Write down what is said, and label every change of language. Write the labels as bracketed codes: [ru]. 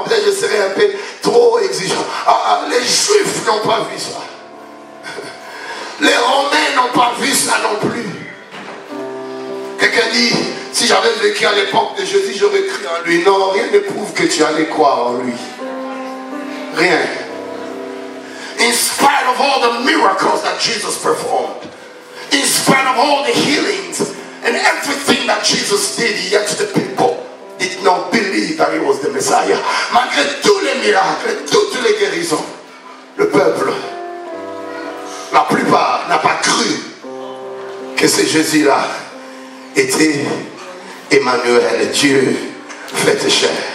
[fr] Peut-être je serai un peu trop exigeant. Les Juifs n'ont pas vu ça. Les Romains n'ont pas vu ça non plus. Quelqu'un dit, si j'avais vécu à l'époque de Jésus, j'aurais cru en lui. Non, rien ne prouve que tu allais croire en lui. Rien. [en] In spite of all the miracles that Jesus performed, in spite of all the healings, and everything that Jesus did, yet the people did not believe that he was the Messiah. [fr] Malgré tous les miracles, toutes les guérisons, le peuple, la plupart, n'a pas cru que ce Jésus-là était Emmanuel, Dieu fait chair.